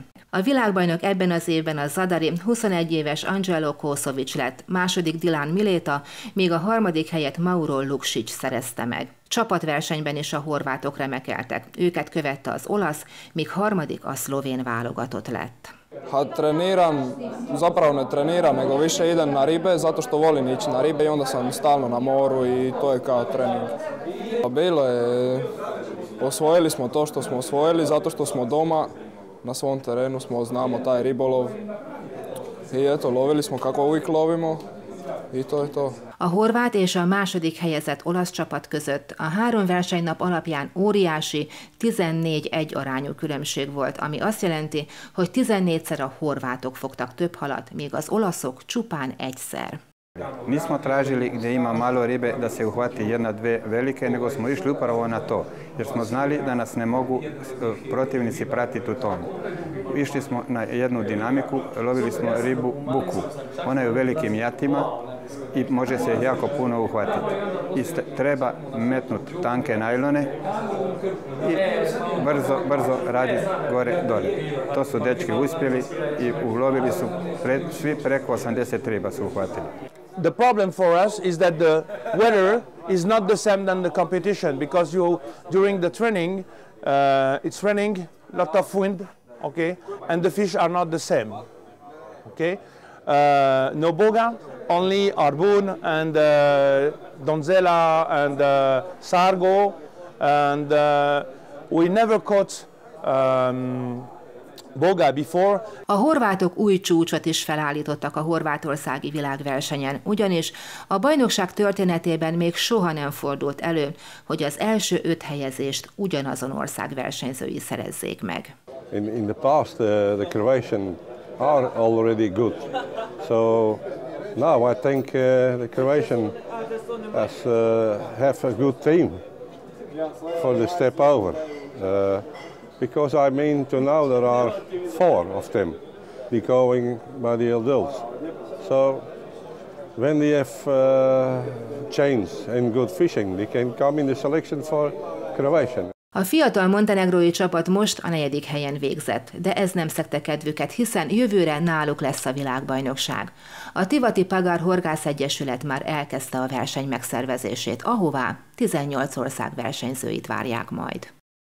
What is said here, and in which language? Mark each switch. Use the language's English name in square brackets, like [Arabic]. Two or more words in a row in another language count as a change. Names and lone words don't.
[Hungarian] A világbajnok ebben az évben a zadari 21 éves Angelo Kosovic lett, második Dilan Mileta, míg a harmadik helyet Mauro Lukšić szerezte meg. Csapatversenyben is a horvátok remekeltek, őket követte az olasz, míg harmadik a szlovén válogatott lett. [Croatian] Zapravo ne treniram, nego više idem na ribe zato što volim ići na ribe i onda sam stalno na moru i to je kao trening. Bilo je, osvojili smo to što smo osvojili zato što smo doma, na svom terenu znamo taj ribolov i eto, lovili smo kako uvijek lovimo i to je to. [Hungarian] A horvát és a második helyezett olasz csapat között a 3 versenynap alapján óriási 14-1 arányú különbség volt, ami azt jelenti, hogy 14-szer a horvátok fogtak több halat, míg az olaszok csupán egyszer. [Croatian] Nismo tražili gdje ima malo ribe da se uhvati 1-2 velike, nego smo išli upravo na to, jer smo znali da nas ne mogu protivnici pratiti u tome. Išli smo na jednu dinamiku, lovili smo ribu bukvu. Ona je u velikim jatima i može se jako puno uhvatiti. I treba metnuti tanke najlone i brzo raditi gore dole. To su dečki uspjeli i ulovili su svi preko 80 riba su uhvatili. [English] The problem for us is that the weather is not the same than the competition, because during the training it's raining, lot of wind, okay, and the fish are not the same, okay. No boga, only arbun and donzella and sargo, and we never caught boga before. [Hungarian] A horvátok új csúcsot is felállítottak a horvátországi világversenyen, ugyanis a bajnokság történetében még soha nem fordult elő, hogy az első 5 helyezést ugyanazon ország versenyzői szerezzék meg. [English] In the past, the Croatian are already good. So now I think the Croatian have a good team for the step over. Because I mean to now there are 4 of them going by the adults. So when they have chance and good fishing, they can come in the selection for Croatian. [Hungarian] A fiatal montenegrói csapat most a 4. helyen végzett, de ez nem szegte kedvüket, hiszen jövőre náluk lesz a világbajnokság. A Tivati Pagár Horgász Egyesület már elkezdte a verseny megszervezését, ahová 18 ország versenyzőit várják majd.